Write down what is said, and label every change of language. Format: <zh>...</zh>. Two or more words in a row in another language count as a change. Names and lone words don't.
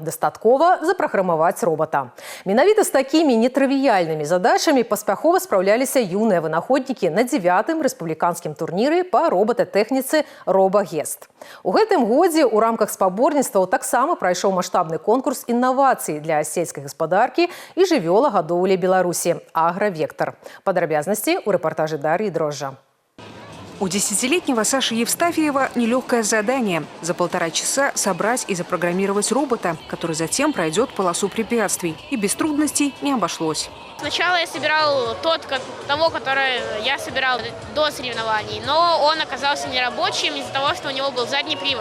<be>Дастаткова запраграмаваць робота. Менавіта з такімі нетрывіяльнымі задачамі паспяхова спраўляліся юныя вынаходнікі на 9-м рэспубліканскім турніры па робататэхніцы «Робагест». У гэтым годзе ў рамках спаборніцтваў таксама прайшоў маштабны конкурс інавацый для сельскай гаспадаркі і жывёлагадоўлі Беларусі «Агравектор». Падрабязнасці ў рэпартажы Дар'і Дрожжа.</be> <ru>У 10-летнего Саши Евстафьева нелегкое задание – за 1,5 часа собрать и запрограммировать робота, который затем пройдет полосу препятствий. И без трудностей не обошлось. Сначала я собирал того, который я собирал до соревнований, но он оказался нерабочим из-за того, что у него был задний привод.</ru>